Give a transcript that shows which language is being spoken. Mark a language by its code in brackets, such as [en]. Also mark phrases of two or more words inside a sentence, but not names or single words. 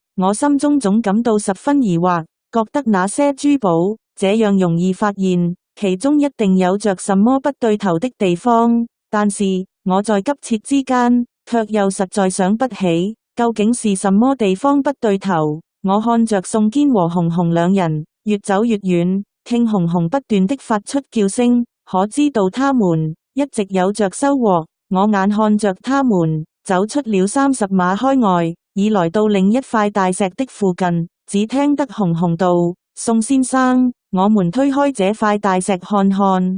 [zh] 我心中總感到十分疑惑，覺得那些珠寶這樣容易發現，其中一定有着什麼不對頭的地方。但是我在急切之間，卻又實在想不起究竟是什麼地方不對頭。我看着宋堅和紅紅兩人越走越遠，聽紅紅不斷的發出叫聲，可知道他們一直有着收穫。我眼看着他們走出了30碼開外，已來到另一塊大石的附近，只聽得熊熊道：宋先生，我們推開這塊大石看看。